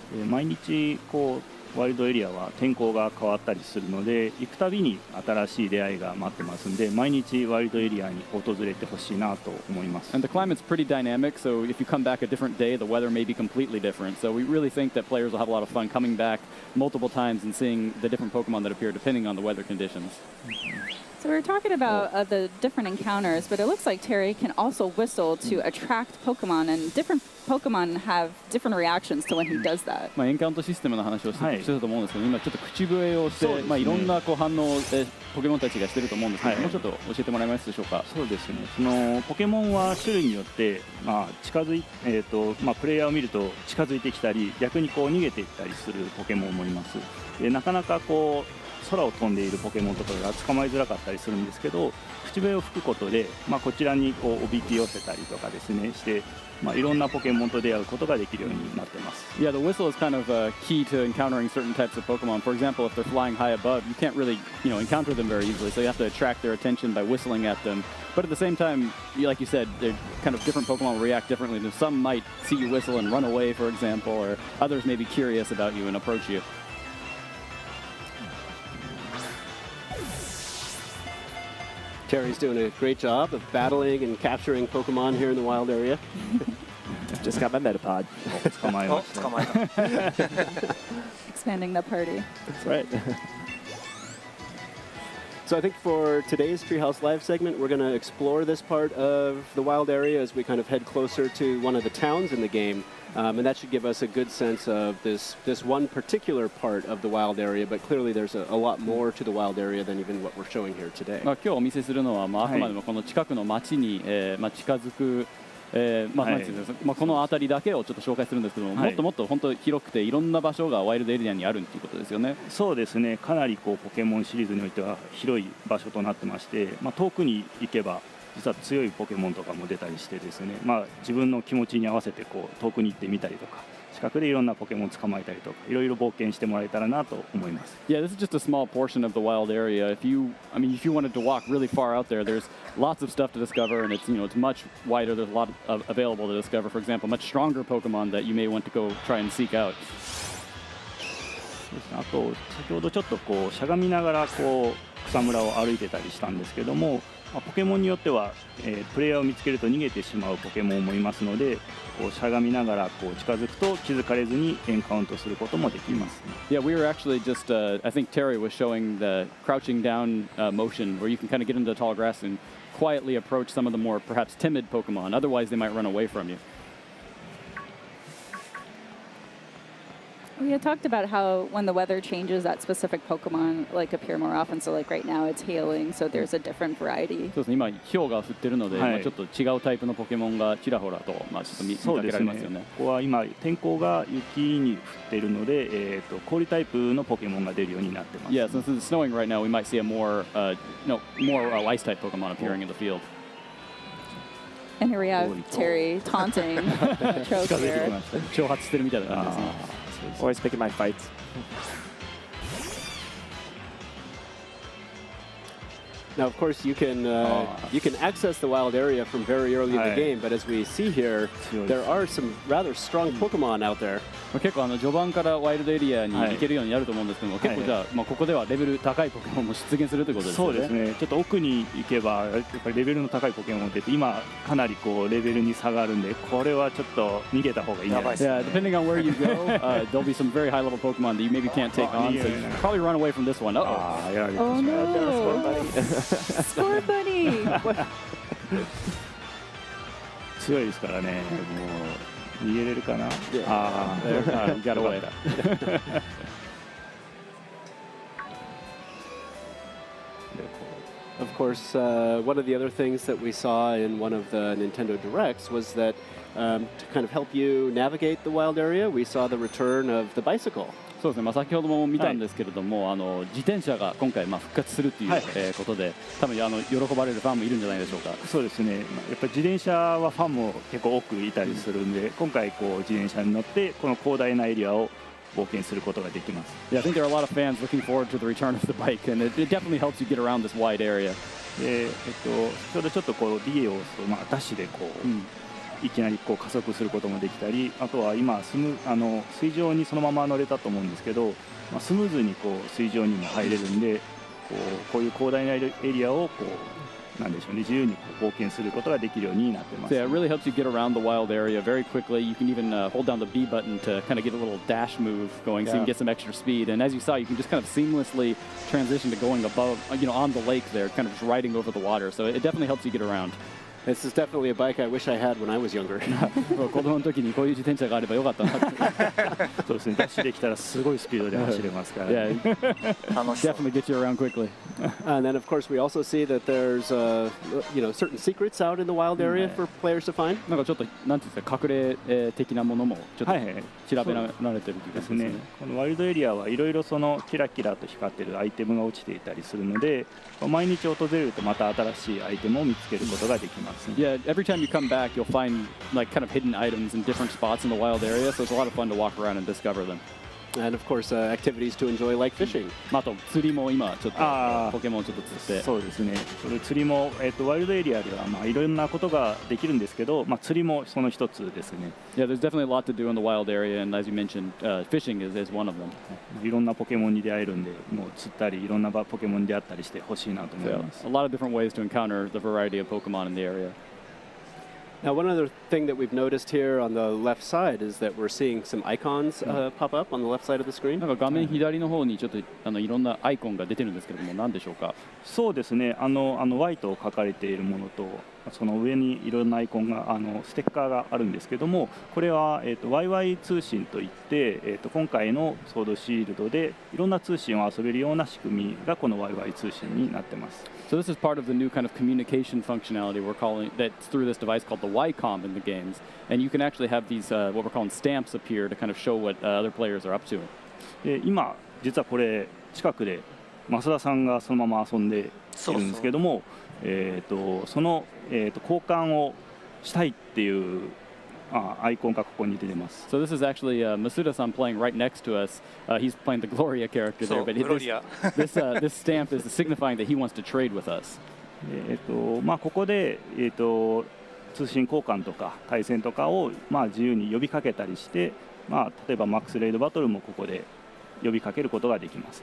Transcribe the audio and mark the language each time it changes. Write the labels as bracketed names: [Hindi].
[Japanese] 毎日ワイルドエリアは天候が変わったりするので、行くたびに新しい出会いが待ってますんで、毎日ワイルドエリアに訪れてほしいなと思います。 [English] And the climate's pretty dynamic, so if you come back a different day, the weather may be completely different. So we really think that players will have a lot of fun coming back multiple times and seeing the different Pokemon that appear depending on the weather conditions. So we were talking about the different encounters, but it looks like Terry can also whistle to attract Pokemon, and different Pokemon have different reactions to when he does that. [Japanese] エンカウントシステムの話をしてたと思うんですけど、今ちょっと口笛をして、いろんな反応をポケモンたちがしてると思うんですけど、もうちょっと教えてもらえますでしょうか。そうですね。そのポケモンは種類によって近づいプレイヤーを見ると近づいてきたり、逆に逃げていったりするポケモンもいます。で、なかなか空を飛んでいるポケモンとかが捕まえづらかったりするんですけど、口笛を吹くことで、こちらにおびき寄せたりとかですねして、いろんなポケモンと出会うことができるようになってます。 [English] Yeah, the whistle is kind of key to encountering certain types of Pokemon. For example, if they're flying high above, you can't really encounter them very easily, so you have to attract their attention by whistling at them But at the same time, like you said, they're kind of different Pokemon will react differently. Some might see you whistle and run away, for example, or others may be curious about you and approach you. Terry's doing a great job of battling and capturing Pokemon here in the wild area. Just got my Metapod. [Japanese] 捕まえました。捕まえた。 [English] Expanding the party. That's right. So I think for today's Treehouse Live segment, we're going to explore this part of the wild area as we kind of head closer to one of the towns in the game. And that should give us a good sense of this one particular part of the wild area, but clearly there's a lot more to the wild area than even what we're showing here today. [Japanese] 今日お見せするのは、あくまでもこの近くの町に、近づく、なんていうんですか、この辺りだけをちょっと紹介するんですけども、もっともっと本当広くていろんな場所がワイルドエリアにあるということですよね。そうですね、かなりこうポケモンシリーズにおいては広い場所となってまして、遠くに行けば実は強いポケモンとかも出たりしてですね、自分の気持ちに合わせてこう遠くに行ってみたりとか、近くでいろんなポケモンを捕まえたりとか、いろいろ冒険してもらえたらなと思います。 [English] Yeah, this is just a small portion of the wild area. If you wanted to walk really far out there, there's lots of stuff to discover, and it's much wider. There's a lot available to discover. For example, much stronger Pokemon that you may want to go try and seek out. [Japanese] あと先ほどちょっとこうしゃがみながらこう草むらを歩いてたりしたんですけども、ポケモンによっては、プレイヤーを見つけると逃げてしまうポケモンもいますので、こうしゃがみながらこう近づくと気づかれずにエンカウントすることもできます、 [English] Yeah, we were actually just, I think Terry was showing the crouching down motion where you can kind of get into the tall grass and quietly approach some of the more perhaps timid Pokemon. Otherwise, they might run away from you. We had talked about how when the weather changes, that specific Pokemon appear more often. So right now it's hailing, so there's a different variety. [Japanese] そうですね、今氷が降ってるので、はいちょっと違うタイプのポケモンがちらほらと、ちょっと見かけられますよね。ここは今天候が雪に降っているので、氷タイプのポケモンが出るようになってます。 [English] Yeah, since it's snowing right now, we might see a more ice type Pokemon appearing in the field. And here we have Terry taunting Choke [Japanese] 近づいて [English] here. [Japanese] きました。挑発してるみたいな感じですね。 [English] Always picking my fights. Now, of course, you can access the wild area from very early in the game, but as we see here, there are some rather strong Pokemon out there. [Japanese] 結構序盤からワイルドエリアに行けるようになると思うんですけども、結構じゃあ、ここではレベル高いポケモンも出現するということですよね。そうですね、ちょっと奥に行けばやっぱりレベルの高いポケモンって今かなりこうレベルに差があるんで、これはちょっと逃げた方がいいんじゃないですか。 [English] Yeah, depending on where you go, there'll be some very high level Pokemon that you maybe can't take on, so you should probably run away from this one. Uh-oh. [Japanese] やられてしま Oh う。 [English] no! Score buddy! [Japanese] 強いですからね、もう逃げれるかな。 [English] You got away. Of course, one of the other things that we saw in one of the Nintendo Directs was that to kind of help you navigate the wild area, we saw the return of the bicycle. [Japanese] そうですね、先ほども見たんですけれども、自転車が今回復活するという、ことで、多分喜ばれるファンもいるんじゃないでしょうか。そうですね、やっぱり自転車はファンも結構多くいたりするんで、今回こう自転車に乗ってこの広大なエリアを冒険することができます。 [English] Yeah, I think there are a lot of fans looking forward to the return of the bike, and it definitely helps you get around this wide area. [Japanese] で、先ほどちょっとこうディエオスとダッシュでこう、いきなりこう加速することもできたり、あとは今水上にそのまま乗れたと思うんですけど、スムーズにこう水上にも入れるんで、こういう広大なエリアをこうなんでしょうね、自由にこう冒険することができるようになってます。 [English] So yeah, it really helps you get around the wild area very quickly. You can even hold down the B button to kind of get a little dash move going, so you can get some extra speed. And as you saw, you can just kind of seamlessly transition to going above, on the lake there, kind of just riding over the water. So it definitely helps you get around. This is definitely a bike I wish I had when I was younger. [Japanese] 子供の時にこういう自転車があればよかったなって。そうですね、ダッシュできたらすごいスピードで走れますから、 [English] Yeah, definitely get you around quickly. And then, of course, we also see that there's certain secrets out in the wild area for players to find. [Japanese] なんかちょっとなんていうんですか、隠れ的なものもちょっと調べられてる気がしますね。このワイルドエリアはいろいろそのキラキラと光っているアイテムが落ちていたりするので、毎日訪れるとまた新しいアイテムを見つけることができます。 [English] Yeah, every time you come back, you'll find kind of hidden items in different spots in the wild area, so it's a lot of fun to walk around and discover them. And of course, activities to enjoy like fishing. [Japanese] あと釣りも今ちょっとポケモンちょっと釣って。そうですね。それ釣りも、ワイルドエリアでは、いろんなことができるんですけど、釣りもその一つですね。 [English] Yeah, there's definitely a lot to do in the wild area, and as you mentioned, fishing is one of them. [Japanese] いろんなポケモンに出会えるんで、もう釣ったりいろんなポケモンに出会ったりしてほしいなと思い [English] So [Japanese] ます。 [English] a lot of different ways to encounter the variety of Pokemon in the area. Now, one other thing that we've noticed here on the left side is that we're seeing some icons pop up on the left side of the screen. [Japanese] なんか画面左の方にちょっといろんなアイコンが出てるんですけれども、何でしょうか。そうですね。 Y と書かれているものと、その上にいろんなアイコンがステッカーがあるんですけども、これはYY 通信といって、今回のソードシールドでいろんな通信を遊べるような仕組みがこの YY 通信になってます。 [English] So this is part of the new kind of communication functionality we're calling that's through this device called the Y-Com in the games, and you can actually have these what we're calling stamps appear to kind of show what other players are up to. [Japanese] で今実はこれ近くで増田さんがそのまま遊んでいるんですけども、その、交換をしたいっていうアイコンがここに出てます。 [English] So this is actually Masuda-san playing right next to us. He's playing the Gloria character there, but this stamp is signifying that he wants to trade with us. [Japanese] ここで、通信交換とか対戦とかを、自由に呼びかけたりして、例えばマックスレイドバトルもここで呼びかけることができます。